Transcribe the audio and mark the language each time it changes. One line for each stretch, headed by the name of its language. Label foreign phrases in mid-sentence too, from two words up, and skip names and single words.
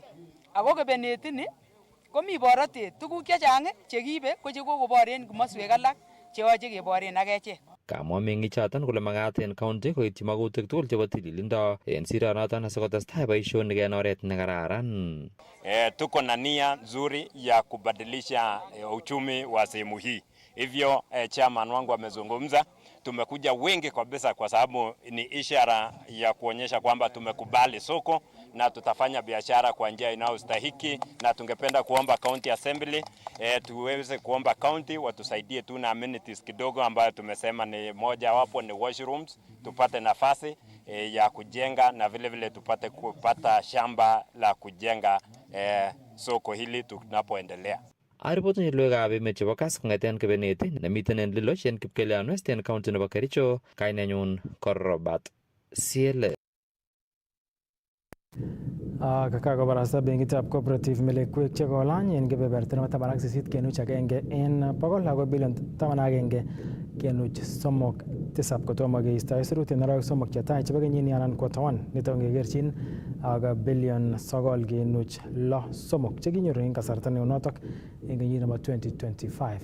Kalenjin: Ako kebeneti ni komi borotet tuguk chechang chekiibe ko chekokobor en komoswek alak cheyoche keboren ak echek. Kamwa meng'ichoton kole makat en county koityi makutik tugul chebo tililindo en sironoton asikotestai boisionik en oret nekararan.
Swahili: Tuko na nia nzuri ya kubadilisha uchumi wa sehemu hii. Hivyo chairman wangu amezungumza, tumekuja wengi kabisa kwa sababu ni ishara ya kuonyesha kwamba tumekubali soko na tutafanya biashara kwa njia inayostahiki, na tungependa kuomba
English: county assembly
Swahili: tuweze kuomba county watusaidie tu na amenities kidogo ambayo tumesema ni moja wapo ni washrooms, tupate nafasi ya kujenga na vile vile tupate kupata shamba la kujenga soko hili tunapoendelea.
Kalenjin: Aripot ni loikab emet chebo Kass kong'eten kebeneti nemiten en Liloch en Kipkelion West en county nebo Kericho, kainenyun ko Robert Siele. Kakobarasta benkitab cooperative melekwek chekolany en kebeberta nebo 18.1 en bogol ako bilion 11.37 kotomo keisto aisurut en arawek somok chetai chebo kenyini anan quarter 1 nito ngekerchin ak bilion 9.63 chekinyoru en kasarta neunotok en kenyit nebo 2025.